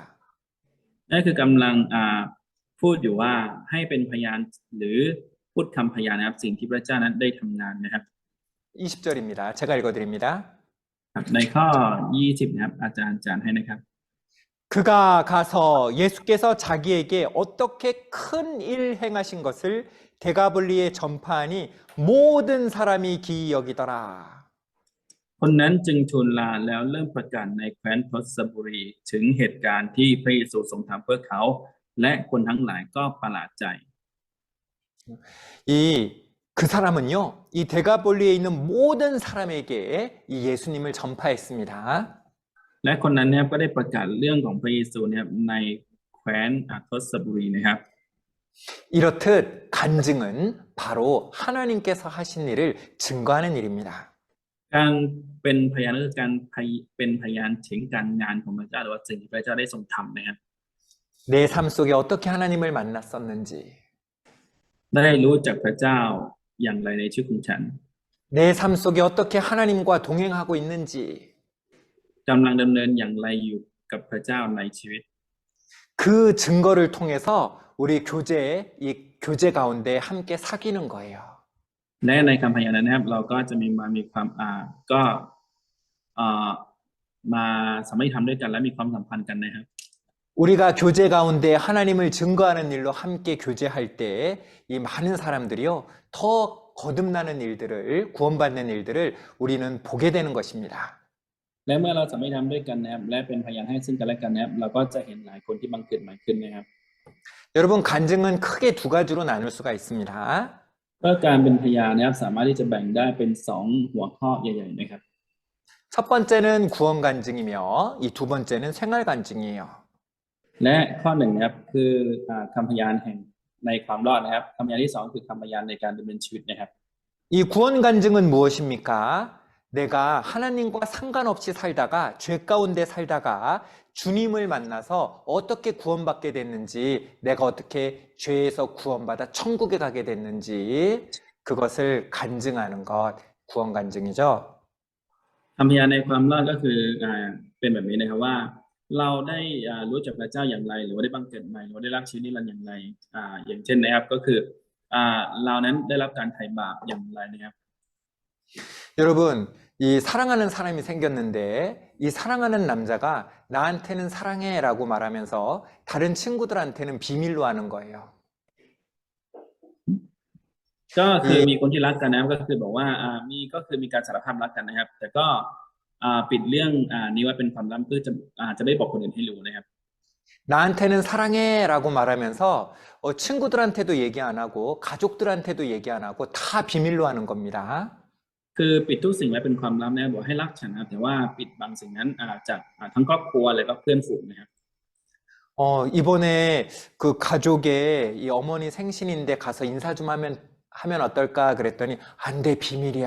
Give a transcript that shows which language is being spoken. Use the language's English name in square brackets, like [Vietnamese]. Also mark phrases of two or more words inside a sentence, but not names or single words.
[Thai] นั่นคือกำลังพูดอยู่ว่าให้เป็นพยานหรือพูดคำพยานนะครับสิ่งที่พระเจ้านั้นได้ทำงานนะครับ [Korean] 20절입니다. 제가 읽어드립니다. [Thai] ครับในข้อ 20 นะครับอาจารย์ให้นะครับ [Korean] 그가 가서 예수께서 자기에게 어떻게 큰 일 행하신 것을 데가블리에 전파하니 모든 사람이 기이 여기더라. [Thai] คนนั้นจึงทูลลาแล้วเริ่มประกาศในแคว้นทศบุรีถึงเหตุการณ์ที่พระเยซูทรงทำเพื่อเขาและคนทั้งหลายก็ประหลาดใจ [Korean] 그 사람은요, 이 데가볼리에 있는 모든 사람에게 이 예수님을 전파했습니다. [Thai] และคนนั้นเนี่ยก็ได้ประกาศเรื่องของพระเยซูเนี่ยในแคว้นทศบุรีนะครับ [Korean] 이렇듯 간증은 바로 하나님께서 하신 일을 증거하는 일입니다. [Thai] การเป็นพยานก็คือการเป็นพยานถึงการงานของพระเจ้าหรือว่าสิ่งที่พระเจ้าได้ทรงทำนะครับ [Korean] 내 삶 속에 어떻게 하나님을 만났었는지, [Thai] ได้รู้จักพระเจ้าอย่างไรในชีวิตของฉัน [Korean] 내 삶 속에 어떻게 하나님과 동행하고 있는지, [Thai] กำลังดำเนินอย่างไรอยู่กับพระเจ้าในชีวิต [Korean] 그 증거를 통해서 우리 이 교제 가운데 함께 사귀는 거예요. [Thai] และในคำพยานนั้นนะครับเราก็จะมีความก็มาสามัคคีธรรมด้วยกันและมีความสัมพันธ์กันนะครับ [Korean] 우리가 교제 가운데 하나님을 증거하는 일로 함께 교제할 때 이 많은 사람들이요, 더 거듭나는 일들을, 구원받는 일들을 우리는 보게 되는 것입니다. [Thai] และเมื่อเราสามัคคีธรรมด้วยกันนะครับและเป็นพยานให้ซึ่งกันและกันนะครับเราก็จะเห็นหลายคนที่บังเกิดใหม่ขึ้นนะครับ [Korean] 여러분, 간증은 크게 두 가지로 나눌 수가 있습니다. [Thai] ก็การเป็นพยานนะครับสามารถที่จะแบ่งได้เป็น2หัวข้อใหญ่ๆนะครับ [Korean] 첫 번째는 구원 간증이며 이 두 번째는 생활 간증이에요. [Thai] และข้อหนึ่งนะครับคือคำพยานแห่งในความรอดนะครับคำพยานที่2คือคำพยานในการดำเนินชีวิตนะครับ [Korean] 이 구원 간증은 무엇입니까? 내가 하나님과 상관없이 살다가 죄 가운데 살다가 주님을 만나서 어떻게 구원받게 됐는지, 내가 어떻게 죄에서 구원받아 천국에 가게 됐는지 그것을 간증하는 것, 구원 간증이죠. [Thai] คำพยานในความรอดก็คือเป็นแบบนี้นะครับว่าเราได้รู้จักพระเจ้าอย่างไรหรือว่าได้บังเกิดใหม่หรือว่าได้รับชีวิตนิรันดร์อย่างไรอย่างเช่นนะครับก็คือเรานั้นได้รับการไถ่บาปอย่างไรนะครับ [Korean] 여러분, 이 사랑하는 사람이 생겼는데 이 사랑하는 남자가 나한테는 사랑해라고 말하면서 다른 친구들한테는 비밀로 하는 거예요. [Thai] ก็คือมีคนที่รักกันนะครับก็คือบอกว่ามีการสารภาพรักกันนะครับ แต่ก็ปิดเรื่องนี้ไว้เป็นความลับเพื่อจะไม่บอกคนอื่นให้รู้นะครับ [Korean] 나한테는 사랑해라고 말하면서 친구들한테도 얘기 안 하고 가족들한테도 얘기 안 하고 다 비밀로 하는 겁니다. [Thai] คือปิดทุกสิ่งไว้เป็นความลับนะครับบอกให้รักฉันนะครับแต่ว่าปิดบางสิ่งนั้นจากทั้งครอบครัวและก็เพื่อนฝูงนะครับ [Korean] 이번에 그 가족의 이 어머니 생신인데 가서 인사 좀 하면 어떨까 그랬더니 안 돼, 비밀이야.